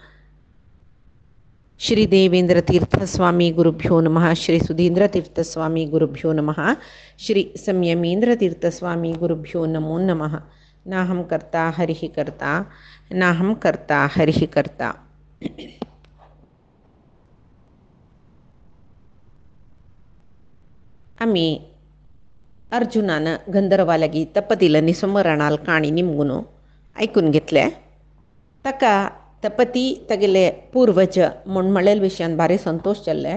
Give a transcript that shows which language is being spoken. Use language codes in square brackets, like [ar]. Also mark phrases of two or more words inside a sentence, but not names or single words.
[sa] श्री देवेंद्र तीर्थस्वामी गुरुभ्यो नमः। श्री सुधींद्र तीर्थस्वामी गुरुभ्यो नमः। श्री संयमेंद्र तीर्थस्वामी गुरुभ्यो नमो नमः। नाहं कर्ता हरिः कर्ता नाहं कर्ता हरिः कर्ता। [kok] आम्ही अर्जुनानं गंधर्वाला गी तपतीला निसंवरणाल काणी निमगुनो ऐकून घेतले. ताका तपती तगेले पूर्वज म्हूण म्हळेल विशयान भारी संतोष जाल्ले.